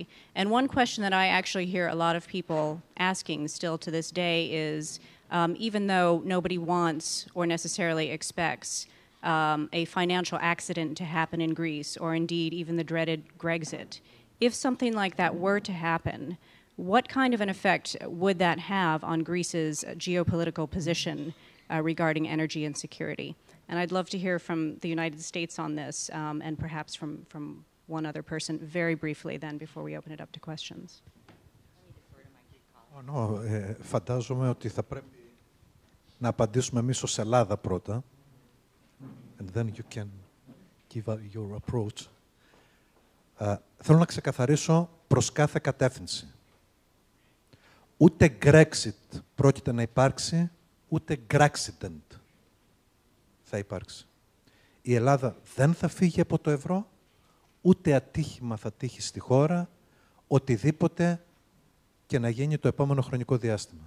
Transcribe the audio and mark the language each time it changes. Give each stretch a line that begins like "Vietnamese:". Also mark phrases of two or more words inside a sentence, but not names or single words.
English: And one question that I actually hear a lot of people asking still to this day is, even though nobody wants or necessarily expects a financial accident to happen in Greece, or indeed even the dreaded Grexit, if something like that were to happen, what kind of an effect would that have on Greece's geopolitical position regarding energy and security? And I'd love to hear from the United States on this, and perhaps from one other person very briefly then before we open it up to questions.
Greek: Φαντάζομαι ότι θα πρέπει να απαντήσουμε εμείς ως Ελλάδα πρώτα,
English: and then you can give your approach.
Greek: Θέλω να ξεκαθαρίσω προς κάθε κατεύθυνση. Ούτε Grexit πρόκειται να υπάρξει, ούτε Grexident θα υπάρξει. Η Ελλάδα δεν θα φύγει από το ευρώ, ούτε ατύχημα θα τύχει στη χώρα, οτιδήποτε και να γίνει το επόμενο χρονικό διάστημα.